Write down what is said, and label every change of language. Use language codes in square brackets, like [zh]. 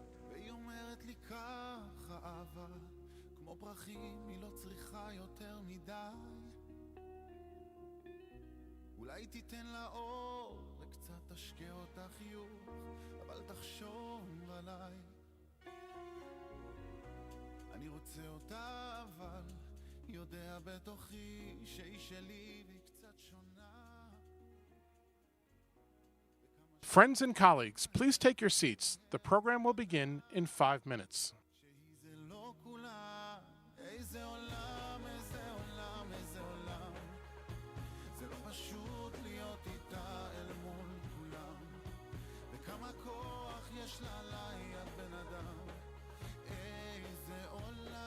[he] והיא אומרת לי ככה אהבה, כמו פרחים היא לא צריכה יותר מדי, אולי תיתן לה אור וקצת תשקה אותה חיוך, אבל תחשוב עליי, אני רוצה אותה אבל יודע בתוכי שהיא שלי והיא קצת שונה. [en] Friends and colleagues, please take your seats. The program will begin in 5 minutes. [he] זה לא כולה, איזה עולם, איזה עולם, איזה עולם, זה לא פשוט להיות איתה אל מול כולם, וכמה כוח יש לה ליד בן אדם, איזה עולם,